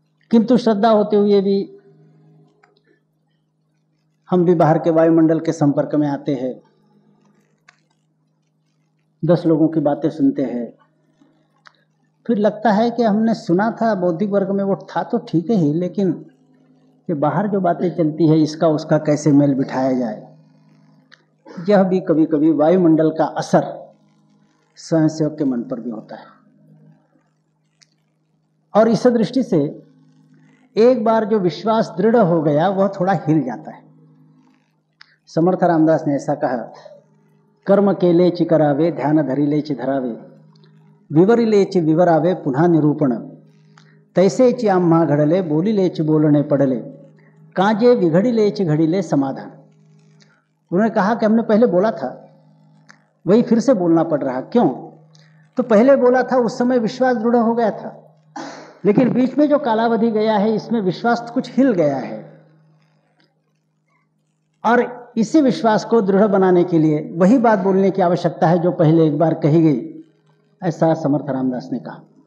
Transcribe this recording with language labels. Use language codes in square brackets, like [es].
[hi] किंतु श्रद्धा होते हुए भी हम भी बाहर के वायुमंडल के संपर्क में आते हैं, 10 लोगों की बातें सुनते हैं, फिर लगता है कि हमने सुना था बौद्धिक वर्ग में वो था तो ठीक ही, लेकिन ये बाहर जो बातें चलती है इसका उसका कैसे मेल बिठाया जाए। यह भी कभी कभी वायुमंडल का असर स्वयंसेवक के मन पर भी होता है। और इस दृष्टि से एक बार जो विश्वास दृढ़ हो गया वह थोड़ा हिल जाता है। समर्थ रामदास ने ऐसा कहा, [mr] कर्म केले ची करावे, ध्यान धरिले ची धरावे, विवरिले ची विवरावे, पुन्हा निरूपण, तैसे ची आम्हा घडले, बोलिले ची बोलणे पडले, काजे विघडिले ची घडिले समाधान। [hi] उन्होंने कहा कि हमने पहले बोला था, वही फिर से बोलना पड़ रहा। क्यों? तो पहले बोला था उस समय विश्वास दृढ़ हो गया था, लेकिन बीच में जो कालावधि गया है इसमें विश्वास कुछ हिल गया है और इसी विश्वास को दृढ़ बनाने के लिए वही बात बोलने की आवश्यकता है जो पहले एक बार कही गई, ऐसा समर्थ रामदास ने कहा।